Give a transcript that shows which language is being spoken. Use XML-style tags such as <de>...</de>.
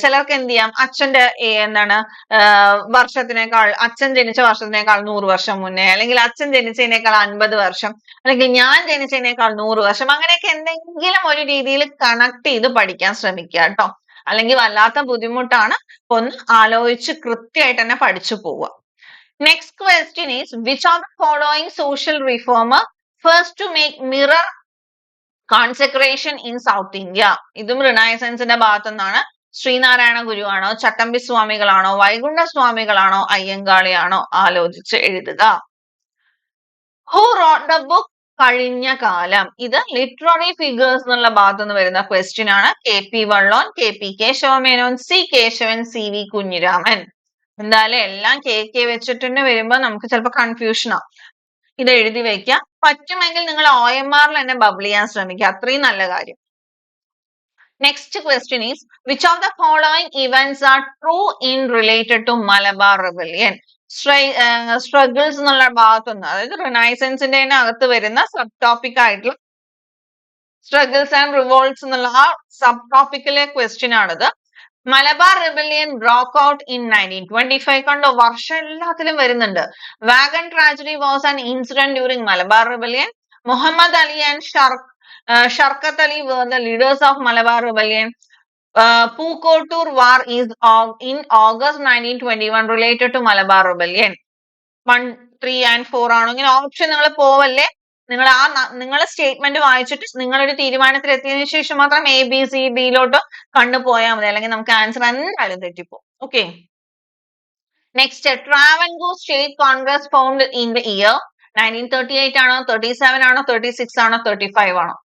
<ml>ചിലർക്ക് എന്ത് ചെയ്യാം, അച്ഛന്റെ എന്താണ് വർഷത്തിനേക്കാൾ, അച്ഛൻ ജനിച്ച വർഷത്തിനേക്കാൾ 100 വർഷം മുന്നേ, അല്ലെങ്കിൽ അച്ഛൻ ജനിച്ചതിനേക്കാൾ 50 വർഷം, അല്ലെങ്കിൽ ഞാൻ ജനിച്ചതിനേക്കാൾ 100 വർഷം, അങ്ങനെയൊക്കെ എന്തെങ്കിലും ഒരു രീതിയിൽ കണക്ട് ചെയ്ത് പഠിക്കാൻ ശ്രമിക്കുക കേട്ടോ. അല്ലെങ്കിൽ വല്ലാത്ത ബുദ്ധിമുട്ടാണ്. ഒന്ന് ആലോചിച്ച് കൃത്യമായിട്ട് തന്നെ പഠിച്ചു പോവുക.</ml> <en>Next question is, which of the following social reformer first to make mirror consecration in South India?</en> <ml>ഇതും റിനൈസൻസിന്റെ ഭാഗത്തു നിന്നാണ്. ശ്രീനാരായണ ഗുരു ആണോ, ചട്ടമ്പി സ്വാമികളാണോ, വൈകുണ്ഠ സ്വാമികളാണോ, അയ്യങ്കാളിയാണോ? ആലോചിച്ച് എഴുതുക.</ml> <en>Who wrote the book കഴിഞ്ഞ കാലം?</en> <ml>ഇത് ലിറ്റററി ഫിഗേഴ്സ് എന്നുള്ള ഭാഗത്തു നിന്ന് വരുന്ന ക്വസ്റ്റ്യൻ ആണ്. KP Vallon, KP Kesava Menon, C Keshavan, CV Kunhiraman. എന്തായാലും എല്ലാം KK വെച്ചിട്ട് തന്നെ വരുമ്പോ നമുക്ക് ചിലപ്പോൾ കൺഫ്യൂഷൻ ആവും. ഇത് എഴുതി വെക്കുക. പറ്റുമെങ്കിൽ നിങ്ങൾ OMR തന്നെ ബബിൾ ചെയ്യാൻ ശ്രമിക്കുക, അത്രയും നല്ല കാര്യം.</ml> <en>Next question is, which of the following events are true in related to Malabar rebellion?</en> <ml>Struggles എന്നുള്ള ഭാഗത്തുനിന്ന്, അതായത് റിനൈസൻസിന്റെ അകത്ത് വരുന്ന സബ് ടോപ്പിക് ആയിട്ടുള്ള സ്ട്രഗിൾസ് ആൻഡ് റിവോൾട്ട്സ് എന്നുള്ള ആ സബ് ടോപ്പിക്കിലെ ക്വസ്റ്റ്യൻ ആണിത്.</ml> <en>Malabar rebellion broke out in 1925.</en> <ml>കണ്ടോ, വർഷം എല്ലാത്തിലും വരുന്നുണ്ട്.</ml> <en>Wagon tragedy was an incident during Malabar rebellion. Muhammad Ali and Shaukat Ali were the leaders of Malabar rebellion. Pookkottur war is in August 1921 related to Malabar rebellion.</en> <ml>1, 3 and 4 ആണോ? ഇങ്ങനെ ഓപ്ഷൻ നിങ്ങൾ പോവല്ലേ. നിങ്ങൾ സ്റ്റേറ്റ്മെന്റ് വായിച്ചിട്ട് നിങ്ങളൊരു തീരുമാനത്തിൽ എത്തിയതിനു ശേഷം മാത്രം ABCDയിലോട്ട് കണ്ടുപോയാൽ മതി, അല്ലെങ്കിൽ നമുക്ക് ആൻസർ എന്തായാലും തെറ്റിപ്പോകും.</ml> <en>okay, next, Travancore state Congress formed in the year 1938</en> <ml>ആണോ, 37 ആണോ, 36 ആണോ, 35 ആണോ?</ml>